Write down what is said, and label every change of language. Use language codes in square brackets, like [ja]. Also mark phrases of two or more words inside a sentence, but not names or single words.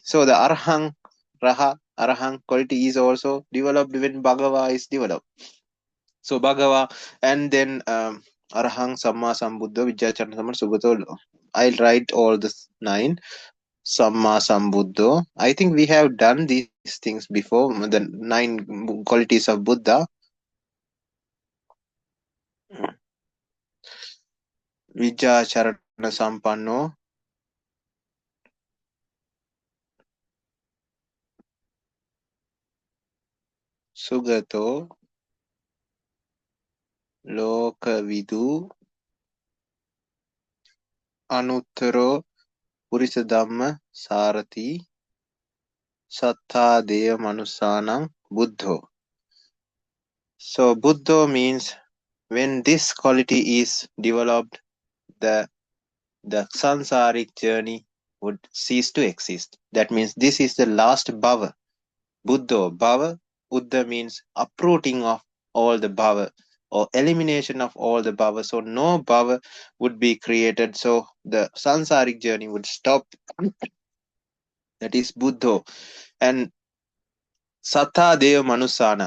[en] So the Arahang quality is also developed when Bhagava is developed. [pi] So Bhagava, [en] and then [pi] Arahang, Samma, Sambuddha, Vijjachana, Samma, Sugato. [en] I'll write all the 9. [pi] Samma, Sambuddho. [en] I think we have done these things before, the 9 qualities of Buddha. [pi] Vijjacharana Sampanno. Sugato. Lokavidu. Anuttaro. Purisa Dhamma Sarati. Sattha Deva Manusanam Buddho. [en] So Buddho means when this quality is developed, the sansaric journey would cease to exist. That means this is the last bhava. [pi] Buddho, bhava, Uddha [en] means uprooting of all the bhava, or elimination of all the bhava. So no bhava would be created. So the sansaric journey would stop. That is Buddho. [pi] And Sattha Deva Manusana.